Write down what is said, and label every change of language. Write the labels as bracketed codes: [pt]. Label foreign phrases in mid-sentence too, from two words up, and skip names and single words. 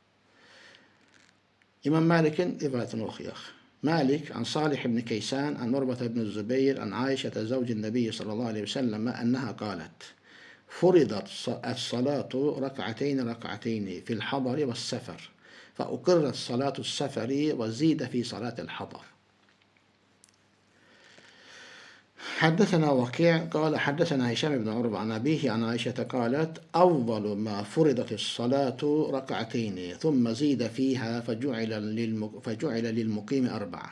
[az] İmam Məlikin rivayətini oxuyaq. [ar] مالك عن صالح بن كيسان عن عروة بن الزبير عن عائشة زوج النبي صلى الله عليه وسلم أنها قالت. فرضت الصلاة ركعتين في الحضر والسفر. فأقرت صلاة السفر وزيد في صلاة الحضر. حدثنا وكيع قال حدثنا هشام بن عروة عن أبيه عن عائشة قالت أول ما فرضت الصلاة ركعتين ثم زيد فيها فجعل للمقيم 4.